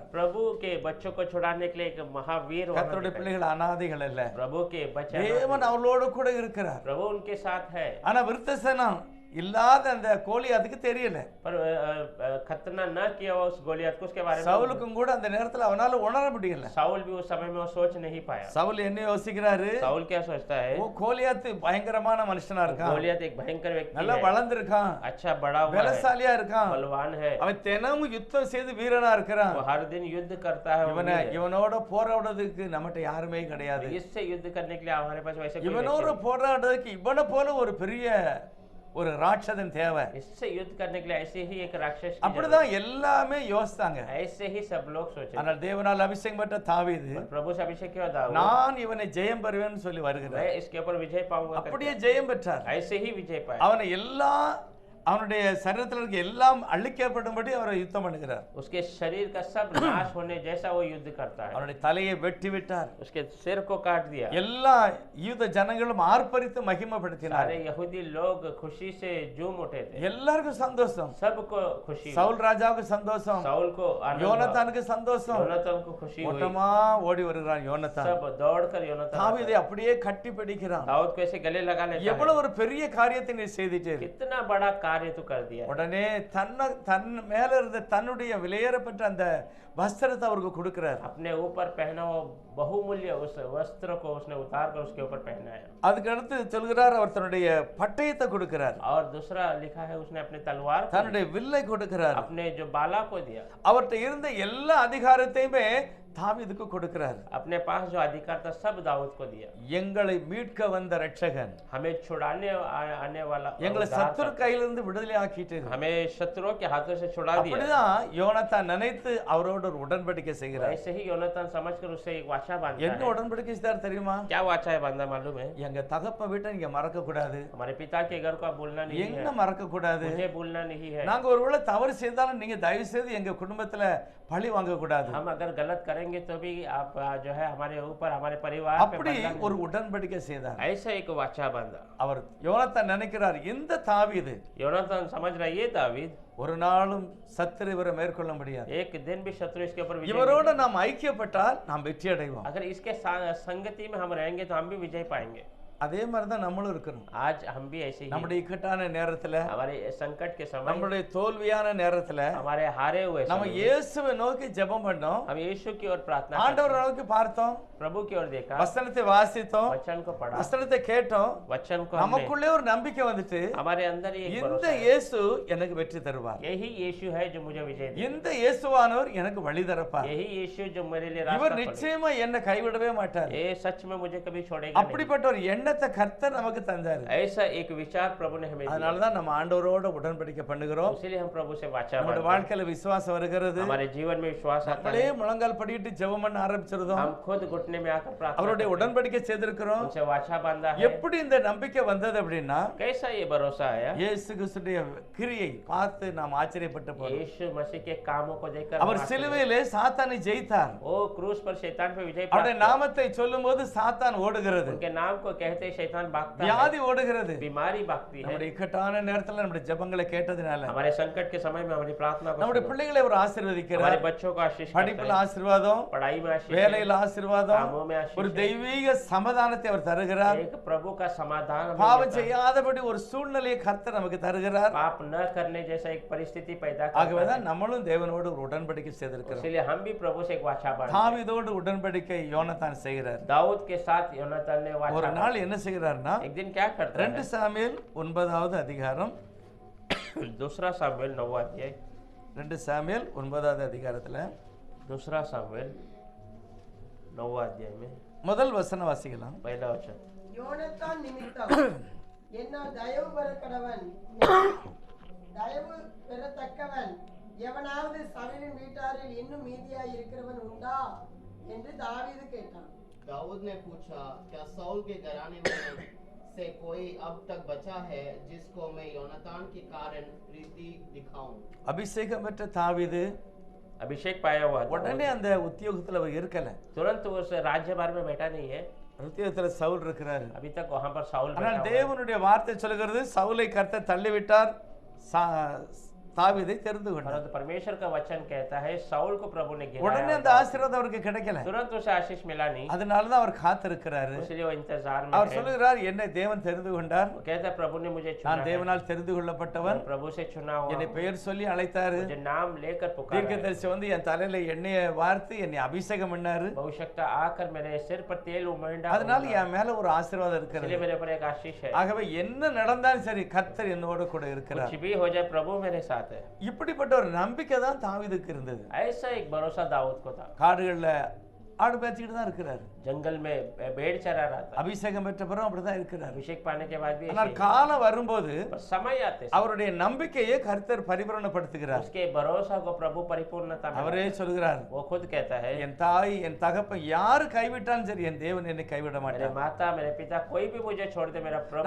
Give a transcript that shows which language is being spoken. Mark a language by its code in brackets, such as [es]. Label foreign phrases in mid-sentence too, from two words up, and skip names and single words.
[hi] प्रभु के बच्चों को छुड़ाने के लिए एक महावीर वहां [ta] கர்த்தருடைய [hi] दिखाई। [ta] பிள்ளைகள் அனாதைகள் அல்ல, [hi] प्रभु के बच्चे [ta] தேவன் அவளோடு கூட இருக்கிறார். [hi] प्रभु उनके साथ है। [ta] ஆனா விருத்தசனம் இல்லாத அந்த கோலியாத்துக்கு தெரியல. [hi] पर खतना न किया हुआ उस गोलियत को उसके बारे में [ta] சவுலுக்கும் கூட அந்த நேரத்துல அவனால உணர முடியல. [hi] साउल भी उस समय में वो सोच नहीं पाया। [ta] சவுல் என்ன யோசிக்கிறாரு? [hi] साउल क्या सोचता है? [ta] ஓ கோலியாத்து பயங்கரமான மனுஷனா இருக்கான், [hi] गोलियत एक भयंकर व्यक्ति [ta] நல்லா [hi] है, [ta] வளர்ந்திருக்கான், [hi] अच्छा बड़ा हुआ है, [ta] பலசாலியா இருக்கான், [hi] बलवान है, [ta] அவன் தினமும் யுத்தம் செய்து வீரனா இருக்கிறான். [hi] वो हर दिन युद्ध करता है, वो [ta] இவனோட போராடுறதுக்கு நம்மகிட்ட யாருமே கிடையாது. [hi] इससे युद्ध करने के लिए हमारे पास वैसे कोई [ta] இவனோட [hi] व्यक्ति [ta] போராடுறதுக்கு இவனை போல ஒரு பெரிய ஒரு ராட்சதன் தேவை. [hi] नहीं। इससे युद्ध करने के लिए ऐसे ही एक राक्षस की [ta] அப்படிதான் எல்லாமே யோசித்தாங்க. [hi] जरूरत है। ऐसे ही सब लोग सोचे। [ta] ஆனால் தேவனால் அபிஷேகம் பெற்ற தாவீது [hi] पर प्रभु से अभिषेक क्यों दाऊद? [ta] நான் இவனை ஜெயம் பெறுவேன்னு சொல்லி வருகிறார். [hi] मैं इसके ऊपर विजय पाऊंगा करके [ta] அப்படியே ஜெயம் பெற்றார். [hi] ऐसे ही विजय पाया। [ta] அவனை எல்லா அவனுடைய சரீரத்தில் இருக்க எல்லாம் அழிக்கப்படும்படி அவரை யுத்தம் பண்ணுகிறார். [hi] उसके शरीर का सब नाश होने जैसा वो युद्ध करता है। [ta] அவனுடைய தலையை வெட்டி விட்டார். [hi] उसके सिर को काट दिया। [ta] எல்லா யூத ஜனங்களும் ஆர்ப்பரித்து மகிமைப்படுத்தினார். [hi] सारे यहूदी लोग खुशी से झूम उठे थे। [ta] எல்லாருக்கும் சந்தோஷம். [hi] सबको खुशी। [ta] சவுல் ராஜாவுக்கு சந்தோஷம், [hi] साउल को आनंद हुआ। [ta] யோனத்தானுக்கு சந்தோஷம். [hi] योनातान को खुशी हुई। [ta] ஓட்டமா ஓடி வருகிறான் யோனத்தான். [hi] सब दौड़कर योनातान [ta] தாவீதை அப்படியே கட்டி பிடிக்கிறான். [hi] दाऊद को ऐसे गले लगा लेता है। [ta] எவ்வளவு ஒரு பெரிய காரியத்தை நீ செய்துட்டீர். [hi] कितना बड़ा कार्य तू कर दिया। [ta] உடனே தன் மேல இருந்த தன்னுடைய விலையேறப்பட்ட அந்த வஸ்திரத்தை அவருக்கு கொடுக்கிறார். [hi] अपने ऊपर पहना हुआ बहुमूल्य उस वस्त्र को उसने उतार कर उसके ऊपर पहनाया। [ta] அதுக்கு அடுத்து சொல்கிறார் அவர் தன்னுடைய பட்டயத்தை கொடுக்கிறார், [hi] और दूसरा लिखा है उसने अपने तलवार को [ta] தன்னுடைய வில்லை கொடுக்கிறார், [hi] दिया, अपने जो बाला को दिया। [ta] அவர்கிட்ட இருந்த எல்லா அதிகாரத்தையுமே தாவீதுக்கு கொடுக்கிறார். [hi] अपने पास जो अधिकार था सब दाऊद को दिया। [ta] எங்களை மீட்க வந்த ரட்சகன், [hi] हमें छुड़ाने आने वाला [ta] எங்களை [hi] उद्धार [ta] சத்துரு [hi] करता। [ta] கையிலிருந்து விடுதலை ஆக்கிட்டு [hi] हमें शत्रुओं के हाथों से छुड़ा दिया। [ta] அப்படிதான் யோனத்தான் நினைத்து அவரோடு ஒரு உடன்படிக்கை செய்கிறார். [hi] ऐसे ही योनातान समझकर उससे एक वाचा बांधता [ta] என்ன [hi] है। [ta] உடன்படிக்கை செய்தார் தெரியுமா? [hi] क्या वाचा है बांधा मालूम है? [ta] எங்க தகப்ப வீட்டை நீங்க மறக்க கூடாது, [hi] हमारे पिता के घर को आप भूलना नहीं [ta] என்ன [hi] है, [ta] மறக்க கூடாது, [hi] मुझे भूलना नहीं है। [ta] நாங்க ஒருவேளை தவறு செய்தாலும் நீங்க தயவு செய்து எங்க குடும்பத்துல பழி வாங்க கூடாது. [hi] हम अगर गलत करेंगे तो भी आप जो है हमारे ऊपर हमारे परिवार पे [ta] அப்படி [hi] बदला नहीं। [ta] ஒரு உடன்படிக்கை செய்தார். [hi] ऐसा एक वाचा बांधा। [ta] அவர் யோனத்தான் நினைக்கிறார், இந்த தாவீது [hi] योनातान समझ रहा है ये दावीद [ta] ஒரு நாளும் சத்துரு இவரை மேற்கொள்ள முடியாது, [hi] एक दिन भी शत्रु इसके ऊपर विजय [ta] இவரோட [hi] नहीं- [ta] நாம் ஐக்கியப்பட்டால் நாம் வெற்றி அடைவோம். [hi] अगर इसके संगति में हम रहेंगे तो हम भी विजय पाएंगे। [ta] அதே மாதிரி தான் நம்மளும் இருக்கணும். [hi] आज हम भी ऐसे ही [ta] நம்முடைய இக்கட்டான நேரத்துல, [hi] हमारे संकट के समय [ta] நம்மளுடைய தோல்வியான நேரத்துல [hi] हमारे हारे हुए [ta] நம்ம [hi] समय [ta] இயேசுவை நோக்கி ஜெபம் பண்ணோம், [hi] हम यीशु की ओर प्रार्थना [ta] ஆண்டவர் [hi] करते [ta] நோக்கி பார்த்தோம், [hi] हैं, प्रभु की ओर देखा, [ta] வசனத்தை வாசித்தோம், [hi] वचन को पढ़ा, [ta] வசனத்தை கேட்டோம், [hi] वचन को हमने [ta] நமக்குள்ளே ஒரு நம்பிக்கை வந்துட்டு [hi] हमारे अंदर ही एक [ta] இந்த [hi] भरोसा है। [ta] இயேசு எனக்கு வெற்றி தருவார், [hi] यही यीशु है जो मुझे विजय दे, [ta] இந்த இயேசுவானவர் எனக்கு வழி தரப்பார், [hi] यही यीशु जो मेरे लिए रास्ता [ta] இவர் [hi] खोले। [ta] நிச்சயமா என்னை கைவிடவே மாட்டார். [hi] ये सच में मुझे कभी छोड़ेगा नहीं। [ta] அப்படிப்பட்ட ஒரு எண்ணத்தை கர்த்தர் நமக்கு தந்தாரு. [hi] ऐसा एक विचार प्रभु ने हमें दिया। [ta] அதனாலதான் நம்ம ஆண்டவரோட உடன்படிக்கை பண்ணுகிறோம். [hi] इसीलिए हम प्रभु से वाचा [ta] நம்முடைய [hi] बांधते हैं। [ta] வாழ்க்கையில விசுவாசம் வருகிறது. [hi] हमारे जीवन में विश्वास आता [ta] நம்மளே [hi] है, [ta] முழங்கால் படிட்டு ஜெபம் பண்ண ஆரம்பிச்சிருந்தோம். [hi] हम खुद घुटने में आकर प्रार्थना [ta] அவருடைய [hi] करते हैं। [ta] உடன்படிக்கை செய்திருக்கிறோம். [hi] उनसे वाचा बांधा है। [ta] எப்படி இந்த நம்பிக்கை வந்தது அப்படின்னா, [hi] कैसा ये भरोसा आया? [ta] இயேசு கிறிஸ்துடைய கிரியை பார்த்து நாம் ஆச்சரியப்பட்டு போனோம். [hi] यीशु मसीह के कामों को देखकर [ta] அவர் [hi] हम आश्चर्य- [ta] சிலுவையிலே சாத்தானை ஜெயித்தார். [hi] वो क्रूस पर शैतान पे विजय [ta] அவருடைய [hi] प्राप्त [ta] நாமத்தை சொல்லும்போது சாத்தான் ஓடுகிறது, [hi] उनके नाम को कहते ही शैतान भागता है, [ta] வியாதி ஓடுகிறது. [hi] बीमारी भागती है। [ta] நம்முடைய இக்கட்டான நேரத்துல நம்முடைய ஜெபங்களை கேட்டதுனால [hi] हमारे संकट के समय में हमारी प्रार्थना को [ta] நம்முடைய [hi] सुनो। [ta] பிள்ளைகளை அவர் [hi] हमारे [ta] ஆசீர்வதிக்கிறார். [hi] बच्चों को आशीष करता [ta] படிப்புல [hi] है, [ta] ஆசீர்வாதம், [hi] पढ़ाई में आशीष है, [ta] வேலையில ஆசீர்வாதம், [hi] कामों में आशीष [ta] ஒரு [hi] है। [ta] தெய்வீக சமாதானத்தை அவர் தருகிறார். [hi] एक प्रभु का समाधान हमें [ta] பாவம் [hi] देता है। [ta] செய்யாதபடி ஒரு சூழ்நிலையை கர்த்தர் நமக்கு தருகிறார். [hi] पाप न करने जैसा एक परिस्थिति पैदा करता है। [ta] ஆகவேதான் நம்மளும் தேவனோடு ஒரு உடன்படிக்கை செய்திருக்கிறோம். [hi] इसलिए हम भी प्रभु से एक वाचा बांधते हैं। [ta] தாவீதோடு உடன்படிக்கை யோனத்தான் செய்கிறார். [hi] दाऊद के साथ योनातान ने वाचा [ta] ஒரு [hi] बांधा। [ta] நாள் என்ன செய்கிறார்னா, [hi] एक दिन क्या करता [ta] 2 சாமுவேல் 9வது அதிகாரம், [hi] है? दूसरा सामुएल 9वां अध्याय, [ta] 2 சாமுவேல் 9வது அதிகாரத்துல [hi] दूसरा सामुएल 9वां अध्याय में [ta] முதல் வசனம் வாசிக்கலாம். [hi] पहला वचन। [ta] யோனத்தான் நிமித்தம் என்னால் தயவு பெற கடவன், தயவு பெறத்தக்கவன் எவனாவது சவுலின் வீட்டாரில் இன்னும் மீதியாய் இருக்கிறவன் உண்டா என்று தாவீது கேட்டான். [hi] दाऊद ने पूछा, क्या साउल के घराने में से कोई अब तक बचा है जिसको मैं योनातान के कारण प्रीति दिखाऊं? [ta] அபிஷேகம் பெற்ற தாவீது [hi] अभिषेक पाया हुआ दाऊद [ta] உடனே அந்த உத்தியோகத்துல அவர் இருக்கல. [hi] तुरंत उस राज्यभार में बैठा नहीं है, [ta] உத்தியோகத்துல சவுல் இருக்கிறாரு. [hi] अभी तक वहां पर साउल बैठा [ta] ஆனால் [hi] हुआ है। [ta] தேவனுடைய வார்த்தை சொல்கிறது, சவுலை கர்த்தர் தள்ளிவிட்டார், தாவீதை தெரிந்து கொண்டார். [hi] परंतु परमेश्वर का वचन कहता है साउल को प्रभु ने [ta] உடனே [hi] गिराया, [ta] அந்த ஆசீர்வாதம் அவருக்கு கிடைக்கல. [hi] तुरंत उसे आशीष मिला नहीं, [ta] அதனாலதான் அவர் காத்திருக்கிறாரு. [hi] इसलिए वो इंतजार में [ta] அவர் [hi] है। [ta] சொல்லுகிறார், என்னை தேவன் தெரிந்து கொண்டார், [hi] वो कहता है प्रभु ने मुझे चुना [ta] நான் [hi] है, [ta] தேவனால் தெரிந்து கொள்ளப்பட்டவன், [hi] मैं प्रभु से चुना हुआ [ta] என்னை [hi] हूँ, [ta] பெயர் சொல்லி அழைத்தாரு. [hi] मुझे नाम लेकर पुकारा है। [ta] தீர்க்கதரிசி வந்து என் தலையில எண்ணெயை வார்த்து என்னை அபிஷேகம் பண்ணாரு. [hi] बहुशक्ता आकर मेरे सिर पर तेल उमड़ा, [ta] அதனால என் மேல ஒரு ஆசீர்வாதம் இருக்கிறது. [hi] इसलिए मेरे ऊपर एक आशीष है। [ta] ஆகவே என்ன நடந்தாலும் சரி கர்த்தர் என்னோட கூட இருக்கிறார். [hi] कुछ भी हो जाए प्रभु मेरे साथ है। [ta] இப்படிப்பட்ட ஒரு நம்பிக்கை தான் தாவீதுக்கு இருந்தது. [hi] ऐसा एक भरोसा दाऊद को था। [ta] காடுகள்ல ஆடு மேய்ச்சிட்டு தான் இருக்கிறார். [hi] जंगल में भेड़ चरा रहा था, [ta] அபிஷேகம் பெற்ற பிறகு அப்படிதான் இருக்கிறார். [hi] अभिषेक पाने के बाद भी ऐसे [ta] ஆனால் [hi] ही। [ta] காலம் வரும்போது [hi] पर समय आते [ta] அவருடைய நம்பிக்கையை கர்த்தர் பரிபூரணப்படுத்துகிறார். [hi] उसके भरोसा को प्रभु परिपूर्णता में [ta] அவரே சொல்கிறார், [hi] वो खुद कहता है, [ta] என் தாய் என் தகப்பன் யாரு கைவிட்டாலும் சரி என் தேவன் என்னை கைவிட [hi] मेरे [ta] மாட்டார். [hi] माता मेरे पिता कोई भी मुझे छोड़ दे, मेरा प्रभु